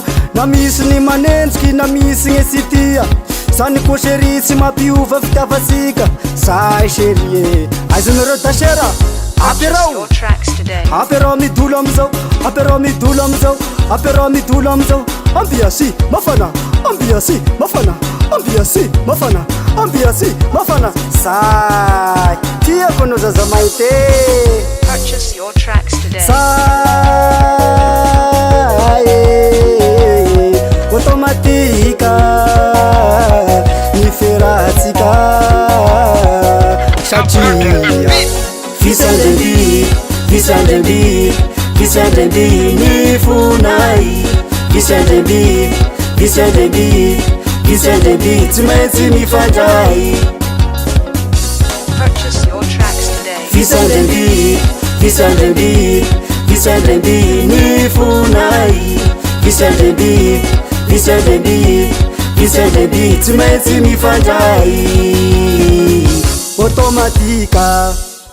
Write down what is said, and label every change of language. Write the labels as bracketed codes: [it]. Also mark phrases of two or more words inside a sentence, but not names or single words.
[mg] na misy ny manenjiky na misy ny sitia zany koa chéri tsy mampiova fitiavatsika say chéri aizonareo dasera apérao apérao midolo amizao apérao midolo amizao apérao midolo amizao ambiasy mafana ambiasy mafana ambiasy mafana ambiasy mafana say tiako anao Zazamainty [en] Purchase your tracks today. [mg] say automatika ny ferahatsika satria visandregy visandregy visandregy ny fonay visandregy visandregy visandregy tsy maintsy mifandray [en] Purchase your tracks today. [mg] visandregy visandregy visandregy ny fonay visandremby visandremby visandremby tsy maintsy mifandray automatika